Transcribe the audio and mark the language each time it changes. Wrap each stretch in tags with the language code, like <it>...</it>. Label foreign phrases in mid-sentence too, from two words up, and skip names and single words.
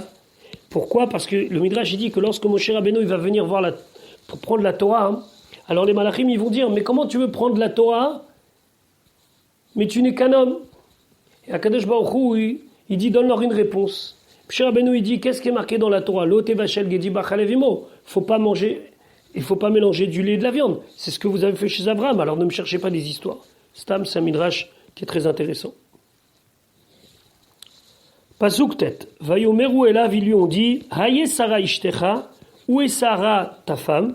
<fr>Pourquoi? Parce que le midrash il dit que lorsque Moshe Rabbeinu il va venir voir pour prendre la Torah, alors les malachim ils vont dire mais comment tu veux prendre la Torah mais tu n'es qu'un homme? Et</fr> <he>הקדוש ברוך הוא</he> <fr>il dit donne-leur une réponse. Moshe Rabbeinu il dit qu'est-ce qui est marqué dans la Torah?</fr> <he>לא תבשל גדי בחלב אמו.</he> <fr>Faut pas manger, il faut pas mélanger du lait et de la viande. C'est ce que vous avez fait chez Abraham. Alors ne me cherchez pas des histoires. Stam c'est un midrash qui est très intéressant. Pasuk tête.</fr> <he>ויאמרו אליו,</he> <fr>ils lui ont dit</fr> <he>איה שרה אשתך,</he> <fr>où est Sarah ta femme?</fr>